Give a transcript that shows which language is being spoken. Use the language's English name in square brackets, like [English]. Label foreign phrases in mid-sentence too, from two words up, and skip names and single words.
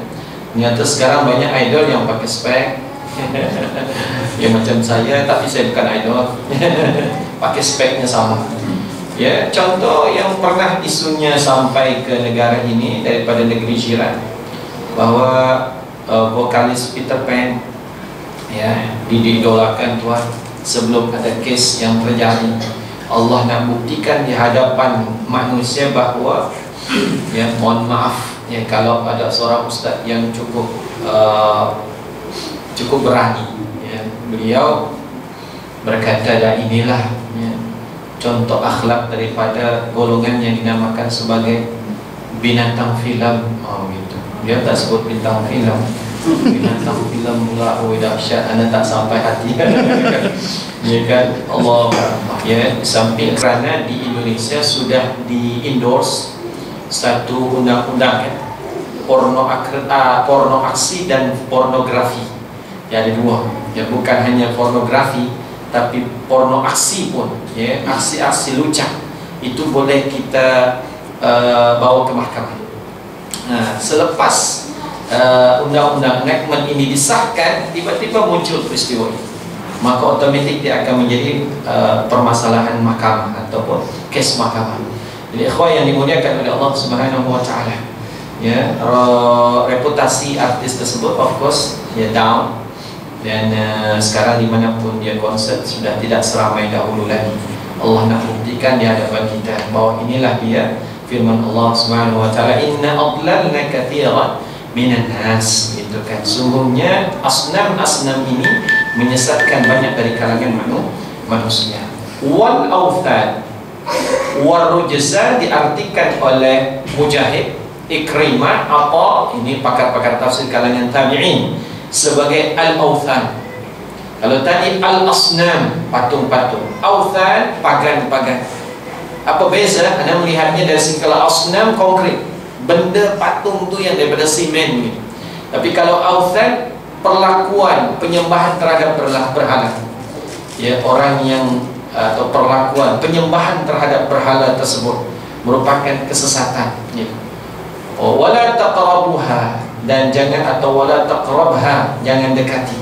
[Malay] Ternyata sekarang banyak idol yang pakai spek. Ya macam saya, tapi saya bukan idol. Pakai speknya sama. Ya, contoh yang pernah isunya sampai ke negara ini daripada negeri jiran, bahwa vokalis Peter Pan, ya, diidolakan tuan sebelum ada kes yang terjadi. Allah nak buktikan di hadapan manusia bahawa, ya, mohon maaf, ya, kalau ada seorang ustaz yang cukup berani, ya, beliau berkata, dah inilah, ya, contoh akhlak daripada golongan yang dinamakan sebagai binatang filem. Oh gitu. Dia tak sebut bintang filem, binatang filem pula. Oh dahsyat, anda tak sampai hati. Ya kan, Allah, ya, samping kerana di Indonesia sudah di-endorse satu undang-undang, ya, porno aksi dan pornografi. Ya, ada dua, ya, bukan hanya pornografi tapi porno aksi pun, ya, aksi-aksi lucah itu boleh kita bawa ke mahkamah. Nah, selepas undang-undang enactment ini disahkan, tiba-tiba muncul peristiwa ini, maka otomatik dia akan menjadi permasalahan mahkamah ataupun kes mahkamah. Jadi ikhwah yang dimuliakan oleh Allah [Arabic] سبحانه وتعالى, [Malay] ya, reputasi artis tersebut [English] of course, [Malay] ya, down. Dan sekarang dimanapun dia konsert sudah tidak seramai dahulu lagi. Allah nak buktikan di hadapan kita bahawa inilah dia firman Allah [Arabic] سبحانه وتعالى, إن أضللن كثيرا من الناس, [Malay] gitu kan. Sungguhnya asnam ini menyesatkan banyak dari kalangan manusia. [Arabic] والأوثان والرجز [Malay] diartikan oleh Mujahid, Ikrimah, apa ini pakar-pakar tafsir kalangan tabi'in sebagai al-awthan. Kalau tadi al-asnam, patung-patung, awthan, pagan-pagan. Apa beza? Anda melihatnya dari skala asnam konkret, benda patung tu yang daripada simen ni. Tapi kalau awthan, perlakuan penyembahan terhadap berhala. Ya, orang yang atau perlakuan penyembahan terhadap berhala tersebut merupakan kesesatan, ya. [Arabic] ولا تقربوها, [Malay] dan jangan, atau [Arabic] ولا تقربها, [Malay] jangan dekati.